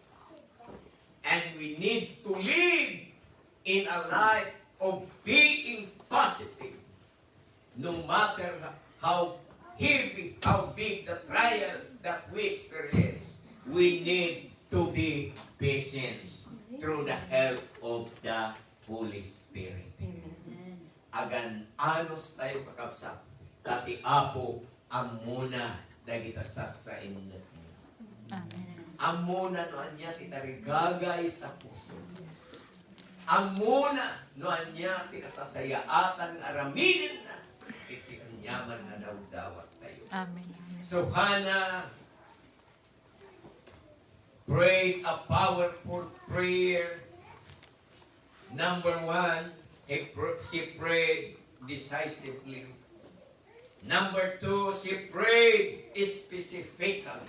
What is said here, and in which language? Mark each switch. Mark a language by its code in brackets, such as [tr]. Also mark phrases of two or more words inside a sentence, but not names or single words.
[en] And we need to live in a life of being positive. No matter how heavy, how big the trials that we experience, we need to be patient through the help of the Holy Spirit. [ilo] Agan anos tayo kakabsat, dati apo amuna dagita sa inyo. Amen. Amuna no anya kita rigagay ta puso. Amuna no anya kita sasayaatan araminin na iti anyaman na dawdawat tayo. Amen. [en] So Hannah prayed a powerful prayer. Number one, she prayed decisively. Number two, she prayed specifically.